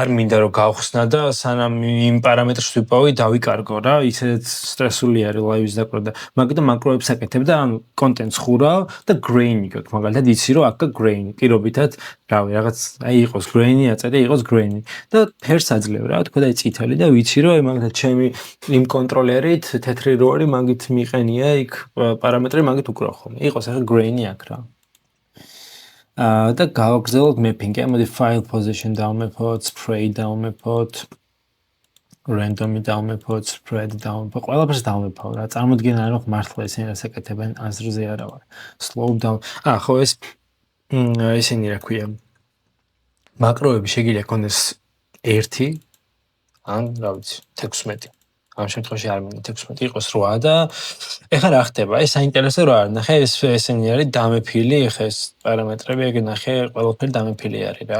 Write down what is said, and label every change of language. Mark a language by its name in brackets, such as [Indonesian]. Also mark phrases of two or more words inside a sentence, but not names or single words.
[Georgian] მინდა რომ გავხსნა და სანამ იმ პარამეტრს ვიპოვი, დავიკარგო რა, ისედაც სტრესული არის ლაივის დაკვრა და მაგიტომ მაკროებს აკეთებ და ამ კონტენტს ხურავ და grain-ი გაქვს, მაგალითად იცი რომ აქ grain-ი, პირობითად რავი, რაღაც აი იყოს grain-ი, აწერი იყოს grain-ი და ფერს აძლევ რა, თქვა და აი წითელი და ვიცი რომ აი მაგალითად ჩემი იმ კონტროლერით თეთრი რო არის, მაგით მიყენია იქ პარამეტრი, მაგით უკრავ ხოლმე. იყოს ახლა grain-ი აქ რა. და გავაგრძელოთ mapping-ი, მოდი [English] file position [Georgian] დავმეფოთ, spray დავმეფოთ, random-ი დავმეფოთ, spread დავმეფოთ, ყველაფერს დავმეფავ რა. წარმოდგენა არ მაქვს მართლა ესენი რას აკეთებენ, აზრზე არა ვარ. [English] slow down. [Georgian] ხო ეს ესენი რა ქვია, მაკროები შეგიძლია კონდეს 1 ან რა ვიცი 16. ამ შემთხვევაში არ მინდა 16 იყოს 8 და ეხლა რა ხდება? ეს საინტერესო რა არის? ნახე ეს ესენი არის დამეფილი, ეხლა ეს პარამეტრები ეგ ნახე ყველაფერი დამეფილი არის რა.